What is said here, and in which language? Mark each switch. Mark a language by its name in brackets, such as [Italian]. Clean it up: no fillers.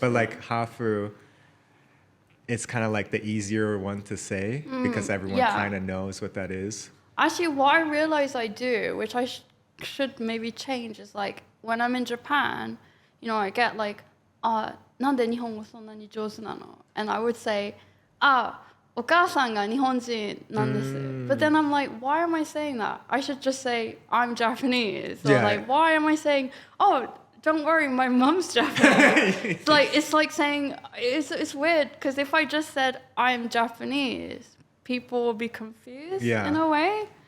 [English] But like hafu, it's kind of like the easier one to say because everyone kind of knows what that is. Actually, what I realize I do, which I should maybe change, is like when I'm in Japan, you know, I get like, [Japanese] なんで日本語そんなに上手なの? [English] And I would say, [Japanese] お母さんが日本人なんです. [English] But then I'm like, why am I saying that? I should just say I'm Japanese. Or like, why am I saying, oh, don't worry, my mom's Japanese. it's like saying, it's weird, because if I just said I'm Japanese, people will be confused in a way.